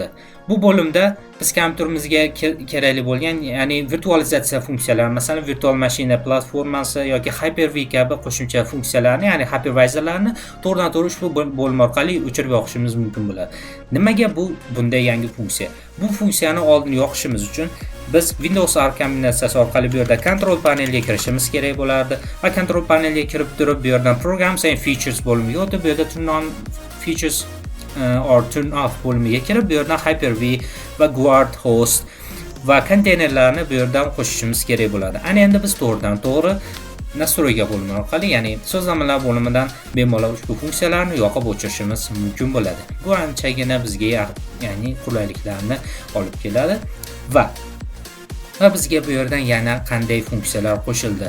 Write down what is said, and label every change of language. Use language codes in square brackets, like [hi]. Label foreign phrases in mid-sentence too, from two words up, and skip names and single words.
[uz] Bu bo'limda biz kompyuterimizga kerakli bo'lgan, ya'ni virtualizatsiya funksiyalari, masalan, virtual mashina platformasi yoki Hyper-V kabi qo'shimcha funksiyalarni, ya'ni hypervisorlarni to'g'ridan-to'g'ri ushbu bo'lim orqali o'chirib yoqishimiz mumkin bo'ladi. Nimaga bunday yangi funksiya? Bu funksiyani oldin yoqishimiz uchun biz Windows R kombinatsiyasi orqali bu yerda [en] control panelga [uz] kirishimiz kerak bo'lardi va [en] control panelga [uz] kirib turib bu yerdan [en] programs and features [uz] bo'limiga o'tib, bu yerda [en] turn on features or turn off [uz] bo'limiga kirib, bu yerdan Hyper-V va Guard host va konteynerlarni bu yerdan qo'shishimiz kerak bo'ladi. Ana endi biz to'g'ridan-to'g'ri nastroyka bo'limi orqali, ya'ni sozlamalar bo'limidan bemalol ushbu funksiyalarni yoqib o'chirishimiz mumkin bo'ladi. Bu anchagina bizga ya'ni qulayliklarni olib keladi va bizga bu yerdan yana qanday funksiyalar qo'shildi?